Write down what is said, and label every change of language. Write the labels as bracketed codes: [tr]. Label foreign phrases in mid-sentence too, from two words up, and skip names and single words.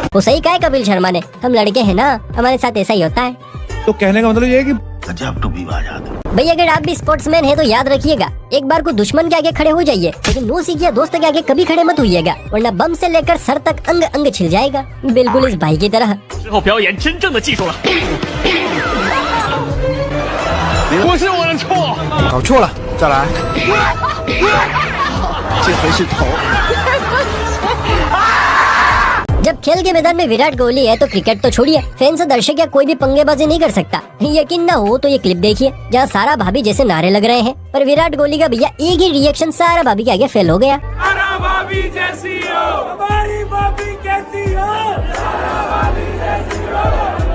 [hi] वो सही कहा है कपिल शर्मा ने, हम लड़के हैं ना, हमारे साथ ऐसा ही होता है। तो कहने का मतलब ये है कि भाई अगर आप भी स्पोर्ट्समैन है तो याद रखिएगा, एक बार को दुश्मन के आगे खड़े हो जाइए, लेकिन नो सीखिए दोस्त के आगे कभी खड़े मत होइएगा, वरना बम से लेकर सर तक अंग अंग छिल जाएगा, बिल्कुल इस भाई की तरह। [zh] 之后表演真正的技术了。不是我的错。搞错了，再来。这回是头。 [hi] जब खेल के मैदान में विराट कोहली है तो क्रिकेट तो छोड़िए, फैंस दर्शक या कोई भी पंगेबाजी नहीं कर सकता। यकीन ना हो तो ये क्लिप देखिए, जहाँ सारा भाभी जैसे नारे लग रहे हैं, पर विराट कोहली का भैया एक ही रिएक्शन सारा भाभी के आगे फेल हो गया। भाभी जैसी हो, हमारी भाभी कैसी हो, भाभी जैसी हो।